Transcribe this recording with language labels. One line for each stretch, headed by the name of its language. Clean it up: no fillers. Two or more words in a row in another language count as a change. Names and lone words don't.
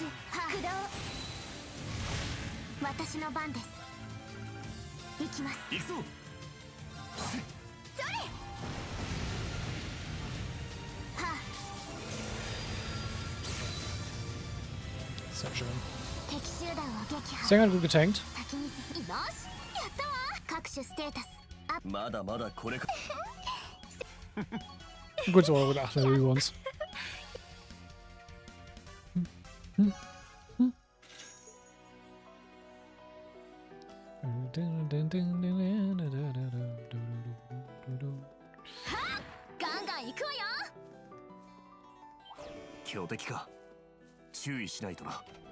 Japanese: ス駆動私の番です行きます行くぞ。それはあ
German: Sehr schön.
Japanese: 敵集団を撃破
German: Sänger hat gut getankt.
Japanese: 先に進みよしやったわ各種ステータスアップまだまだこれか。
German: Gut, so eure 8 Level über uns. Hm.
Japanese: ガンガン行くわよ強敵か。注意しないとな。